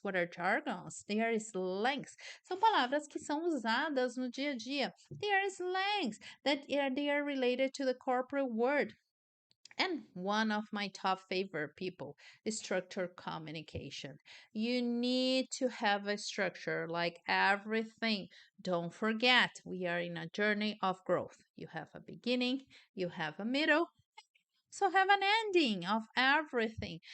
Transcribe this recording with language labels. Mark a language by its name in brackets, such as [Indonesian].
[English] What are jargons? They are slangs. [Portuguese] São palavras que são usadas no dia a dia. [English] They are slangs they are related to the corporate world. And one of my top favorite people is structure communication. You need to have a structure like everything. Don't forget, we are in a journey of growth. You have a beginning, you have a middle, so have an ending of everything.